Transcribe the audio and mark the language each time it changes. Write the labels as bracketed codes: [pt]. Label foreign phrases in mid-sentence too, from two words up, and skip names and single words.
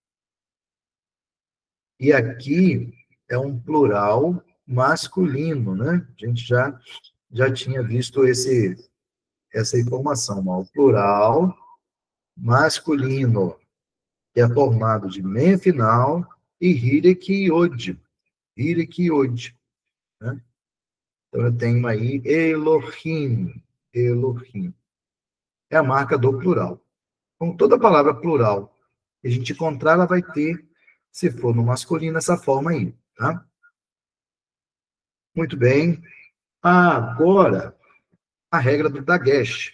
[pt] E aqui é um plural masculino, né? A gente já tinha visto essa informação, ó, o plural masculino, que é formado de men final e [he] חיריק יוד. חיריק יוד, [pt] né? Então, eu tenho aí Elohim. Elohim. É a marca do plural. Então, toda palavra plural que a gente encontrar, ela vai ter, se for no masculino, essa forma aí, tá? Muito bem. Agora, a regra do Dagesh.